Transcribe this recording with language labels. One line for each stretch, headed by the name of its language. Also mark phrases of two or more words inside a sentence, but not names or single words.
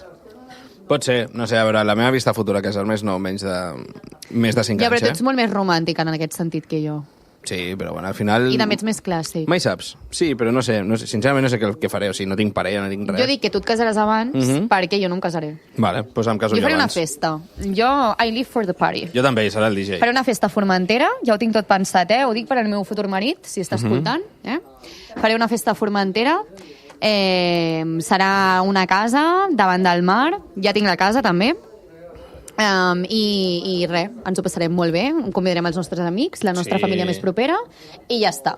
Catalan: Pot ser, no sé, a veure, la meva vista futura a casar-me és no, més de 5 Ja, però anys, tu ets molt més romàntica en aquest sentit que jo. Sí, però bueno, al final... I també ets més clàssic. Mai saps. Sí, però no sé, sincerament no sé què faré, o sigui, no tinc parella, no tinc res. Jo dic que tu et casaràs abans perquè jo no em casaré. Vale, doncs em caso jo faré una abans.
English: festa. I live for the party.
Catalan: Jo també, serà el DJ. Faré una festa a Formentera, ja ho tinc tot pensat, Ho dic per al meu futur marit, si està escoltant, Faré una festa a Formentera, serà una casa davant del mar, ja tinc la casa també, i res, ens ho passarem molt bé, convidarem els nostres amics, la nostra família més propera, i ja està.